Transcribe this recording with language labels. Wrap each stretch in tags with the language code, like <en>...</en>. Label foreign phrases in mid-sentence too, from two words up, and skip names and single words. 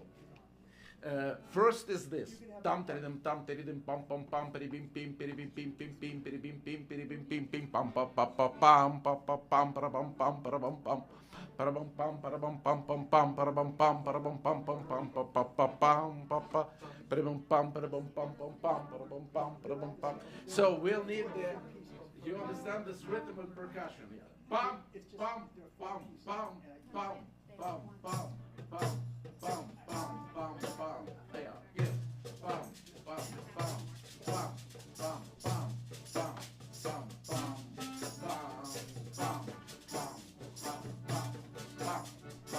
<en>First is this. Tam tiridim pam pam pam peribim pim peribim pim pim pim peribim pim peribim pim pim pam pa pa pa pam pa pa pam parabam pam parabam pam parabam pam parabam pam pam pam parabam pam parabam pam pam pam pa pa pa pam pa pa parabam pam parabam pam pam pam parabam pam parabam pam. So we'll need the. You understand this rhythm and percussion here? Pam pam pam pam pam pam pam pam pam pam pam pam. There, yes. Pam pam pam pam pam pam pam pam pam pam pam pam pam pam pam.</en>